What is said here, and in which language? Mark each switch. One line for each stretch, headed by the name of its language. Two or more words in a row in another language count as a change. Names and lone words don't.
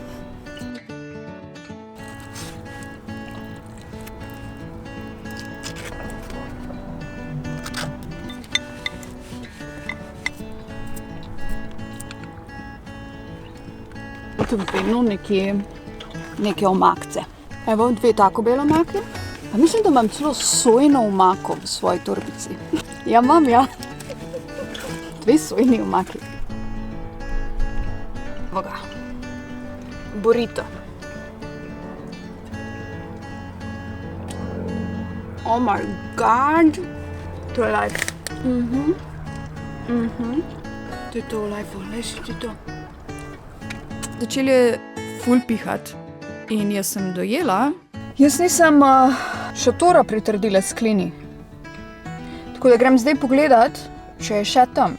Slovenian: Tudi vedno neke omakce. Evo, 2 tako bele omake. Pa mislim, da imam celo sojno omako v svoji torbici. Ja, imam, ja. 2 sojni omaki. Evo ga. Burrito.
English: Oh my god.
Slovenian: To je life. To je to, life. Lej si ti to. Začel je ful pihat in jaz sem dojela. Jaz nisem šotora pritrdila sklini. Tako da grem zdaj pogledat, če je še tam.